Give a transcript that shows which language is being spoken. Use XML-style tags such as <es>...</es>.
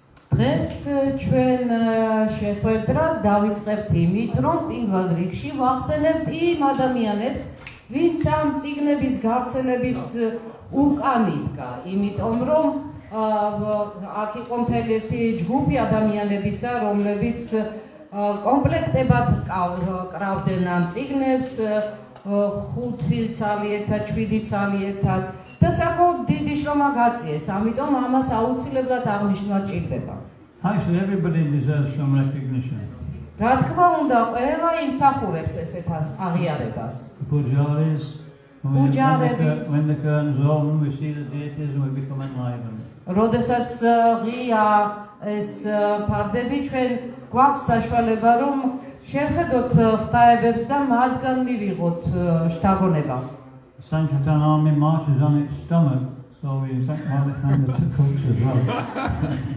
<ka>დღეს ჩვენ შეხვედრას დავიწყებთ იმით, რომ პირველ რიგში ვახსენებთ იმ ადამიანებს, ვინც ამ წიგნების გავრცელების უკან იდგა, იმიტომ რომ აქ იყო მთელი ერთი ჯგუფი ადამიანებისა, რომლებიც კომპლექტებად კრავდნენ ამ წიგნებს, 5 ცალიერთად, 7 ცალიერთად და საკმაოდ დიდი შრომა გაწიეს, ამიტომ ამას აუცილებლად აღნიშნვა ჭირდება.</ka> <en>Actually, everybody deserves some recognition.</en> <ka>რა თქმა უნდა, ყველა იმსახურებს ესეთ აღიარებას.</ka> <en>Pujaris, when the curtains open, we see the deities and we become enlightened.</en> <ka>როდესაც ღია ეს ფარდები, ჩვენ გვაქვს საშუალება, რომ შევხედოთ ღვთაებებს და მათგან მივიღოთ შთაგონება.</ka> <en>Sankirtan army marches on its stomach, so we thank the cooks as well.</en>